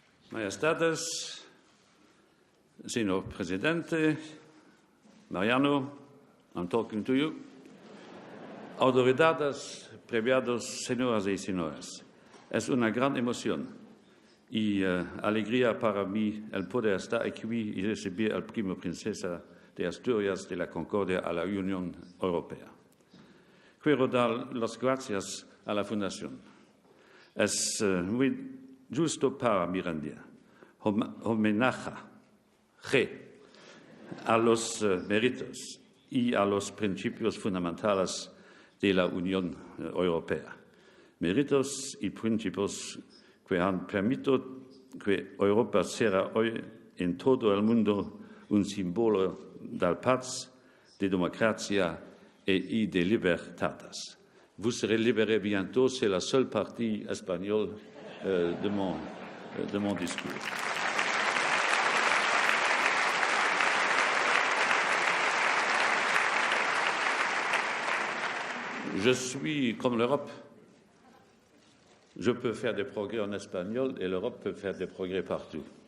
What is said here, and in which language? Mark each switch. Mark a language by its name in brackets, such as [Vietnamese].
[Spanish] Majestades, Señor Presidente, Mariano, [English] I'm talking to you. [Spanish] Autoridades, previados, señoras y señores, es una gran emoción y alegría para mí el poder estar aquí y recibir al primo princesa de Asturias de la Concordia a la Unión Europea. Quiero dar las gracias a la Fundación. Es muy justo para mi homenaje a los méritos y a los principios fundamentales de la Unión Europea. Méritos y principios que han permitido que Europa sea hoy en todo el mundo un símbolo de paz, de democracia y de libertades. [French] Vous serez libérés bientôt, c'est la seule partie espagnole de mon discours. Je suis comme l'Europe. Je peux faire des progrès en espagnol et l'Europe peut faire des progrès partout.